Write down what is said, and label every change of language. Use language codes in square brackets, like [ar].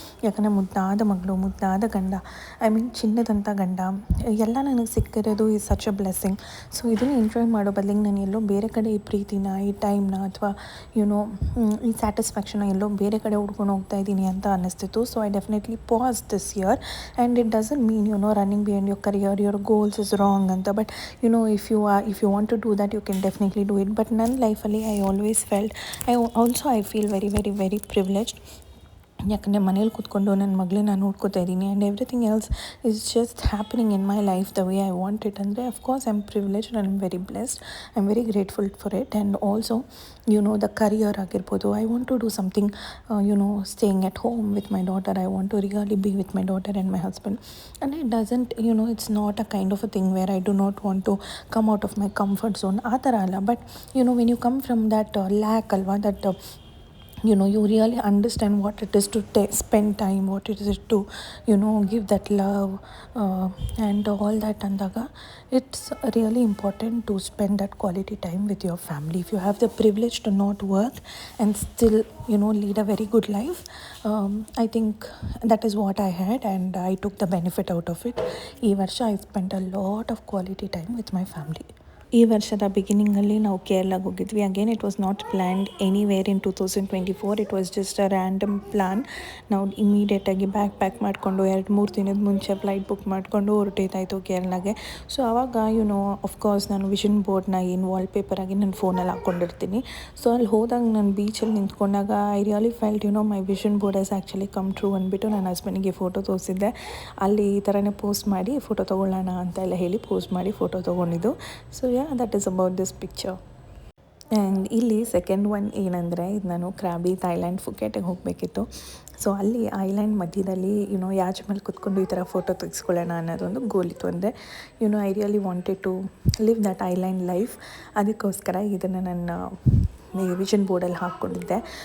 [kn] ಯಾಕಂದರೆ ಮುದ್ದಾದ ಮಗಳು, ಮುದ್ದಾದ ಗಂಡ, ಐ ಮೀನ್ ಚಿನ್ನದಂಥ ಗಂಡ ಎಲ್ಲ ನನಗೆ ಸಿಕ್ಕಿರೋದು [en] Is such a blessing. [kn] So ಇದನ್ನು ಎಂಜಾಯ್ ಮಾಡೋ ಬದಲಿಗೆ ನಾನು ಎಲ್ಲೋ ಬೇರೆ ಕಡೆ ಈ ಪ್ರೀತಿನ, ಈ ಟೈಮ್ನ ಅಥವಾ ಈ ಸ್ಯಾಟಿಸ್ಫ್ಯಾಕ್ಷನ್ನ ಎಲ್ಲೋ ಬೇರೆ ಕಡೆ ಹುಡ್ಕೊಂಡು ಹೋಗ್ತಾ ಇದ್ದೀನಿ ಅಂತ ಅನ್ನಿಸ್ತಿತ್ತು. [en] So I definitely pass this year. And it doesn't mean running behind your career, your goals is wrong anta. But if you want to do that, you can definitely do it. But [kn] ನನ್ನ ಲೈಫಲ್ಲಿ [en] I always felt, I feel very very very privileged. [kn] ಯಾಕಂದರೆ ಮನೇಲಿ ಕೂತ್ಕೊಂಡು ನನ್ನ ಮಗಳನ್ನ ನೋಡ್ಕೋತಾ ಇದ್ದೀನಿ. [en] And everything else is just happening in my life the way I want it. ಅಂದರೆ of course I am privileged and I am very blessed. I am very grateful for it. And also the career ಆಗಿರ್ಬೋದು. I want to do something staying at home with my daughter. I want to really be with my daughter and my husband. And it doesn't it's not a kind of a thing where I do not want to come out of my comfort zone [kn] ಆ ಥರ ಅಲ್ಲ. [en] But when you come from that lack ಅಲ್ವಾ, that you really understand what it is to spend time, what it is to give that love and all that. Andaga it's really important to spend that quality time with your family. If you have the privilege to not work and still lead a very good life, I think that is what I had and I took the benefit out of it. [kn] Ee varsha [en] I spent a lot of quality time with my family. [kn] ಈ ವರ್ಷದ ಬಿಗಿನಿಂಗಲ್ಲಿ ನಾವು ಕೇರಳಗೆ ಹೋಗಿದ್ವಿ. [en] Again it was not planned anywhere in 2024. It was just a random plan. [kn] ನಾವು ಇಮಿಡಿಯೇಟಾಗಿ bag pack ಮಾಡಿಕೊಂಡು 2-3 ದಿನದ ಮುಂಚೆ flight book ಮಾಡಿಕೊಂಡು ಹೊರಟಿದ್ದಾಯಿತು ಕೇರಳಗೆ. ಸೊ ಆವಾಗ ಆಫ್ಕೋರ್ಸ್ ನಾನು ವಿಷನ್ ಬೋರ್ಡ್ನ ಏನು ವಾಲ್ಪೇಪರಾಗಿ ನನ್ನ ಫೋನಲ್ಲಿ ಹಾಕ್ಕೊಂಡಿರ್ತೀನಿ. ಸೊ ಅಲ್ಲಿ ಹೋದಾಗ ನಾನು ಬೀಚಲ್ಲಿ ನಿಂತ್ಕೊಂಡಾಗ [en] I really felt my vision board has actually come true [kn] ಅಂದ್ಬಿಟ್ಟು ನನ್ನ ಹಸ್ಬೆಂಡಿಗೆ ಫೋಟೋ ತೋರಿಸಿದ್ದೆ. ಅಲ್ಲಿ ಈ ಥರನೇ ಪೋಸ್ಟ್ ಮಾಡಿ ಫೋಟೋ ತೊಗೊಳ್ಳೋಣ ಅಂತ ಎಲ್ಲ ಹೇಳಿ ಪೋಸ್ಟ್ ಮಾಡಿ ಫೋಟೋ ತೊಗೊಂಡಿದ್ದು. [en] So that is about this picture. [kn] And ಇಲ್ಲಿ ಸೆಕೆಂಡ್ ಒನ್ ಏನಂದರೆ, ಇದು ನಾನು ಕ್ರಾಬಿ ಥೈಲ್ಯಾಂಡ್ ಫುಕೆಟಿಗೆ ಹೋಗಬೇಕಿತ್ತು. ಸೊ ಅಲ್ಲಿ ಐಲ್ಯಾಂಡ್ ಮಧ್ಯದಲ್ಲಿ ಯಾಚ್ ಮೇಲೆ ಕೂತ್ಕೊಂಡು ಈ ಥರ ಫೋಟೋ ತೆಗೆಸ್ಕೊಳ್ಳೋಣ ಅನ್ನೋದೊಂದು ಗೋಲ್ ಇತ್ತು. [en] ಅಂದರೆ I really wanted to live that island life. [kn] ಅದಕ್ಕೋಸ್ಕರ ಇದನ್ನು ನನ್ನ ವಿಷನ್ ಬೋರ್ಡಲ್ಲಿ ಹಾಕ್ಕೊಂಡಿದ್ದೆ.